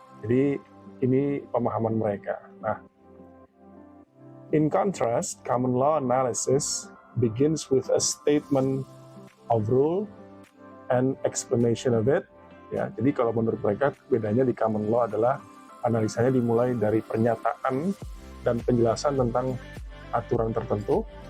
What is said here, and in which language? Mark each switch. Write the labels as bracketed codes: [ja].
[id] Jadi ini pemahaman mereka. [en] Nah, in contrast, common law analysis begins with a statement of rule and explanation of it. [id] Ya, jadi kalau menurut mereka bedanya di common law adalah analisanya dimulai dari pernyataan dan penjelasan tentang aturan tertentu.